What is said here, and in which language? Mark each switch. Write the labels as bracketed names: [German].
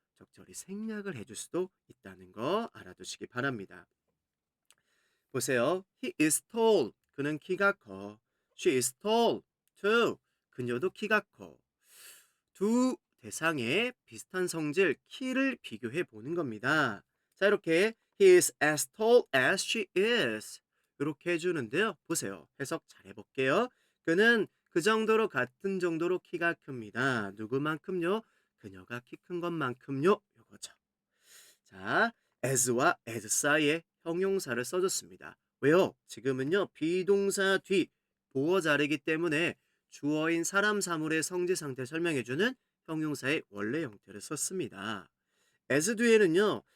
[Korean] 적절히 생략을 해줄 수도 있다는 거 알아두시기 바랍니다. 보세요. [English] He is tall. [Korean] 그는 키가 커. [English] She is tall too. [Korean] 그녀도 키가 커. 두 대상의 비슷한 성질 키를 비교해 보는 겁니다. 자, 이렇게 [English] he is as tall as she is. [Korean] 이렇게 해주는데요. 보세요. 해석 잘 해볼게요. 그는 그 정도로 같은 정도로 키가 큽니다. 누구만큼요? 그녀가 키 큰 것만큼요. 요거죠. 자, as와 as 사이에 형용사를 써줬습니다. 왜요? 지금은요. 비동사 뒤 보어 자리이기 때문에 주어인 사람 사물의 성질 상태를 설명해주는 형용사의 원래 형태를 썼습니다. as 뒤에는요.